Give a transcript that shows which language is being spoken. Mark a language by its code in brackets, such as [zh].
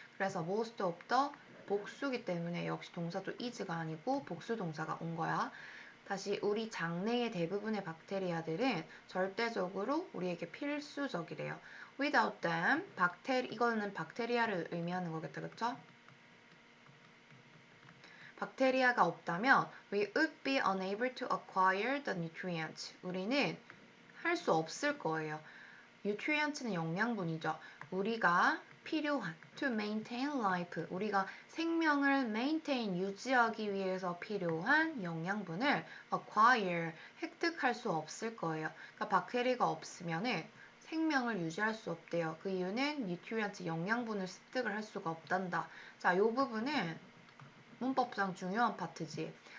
[ko] 그래서 [en] most of the [ko] 복수기 때문에 역시 동사도 is가 아니고 복수 동사가 온 거야. 다시 우리 장내의 대부분의 박테리아들은 절대적으로 우리에게 필수적이래요. [en] Without them, [ko] 이거는 박테리아를 의미하는 거겠다, 그쵸? 박테리아가 없다면 [en] we would be unable to acquire the nutrients. [ko] 우리는 할 수 없을 거예요. nutrients는 영양분이죠. 우리가 필요한 [en] to maintain life. [ko] 우리가 생명을 maintain 유지하기 위해서 필요한 영양분을 acquire 획득할 수 없을 거예요. 그러니까 박테리아가 없으면은 생명을 유지할 수 없대요. 그 이유는 nutrients 영양분을 습득을 할 수가 없단다. 자, 이 부분은 문법상 중요한 파트지.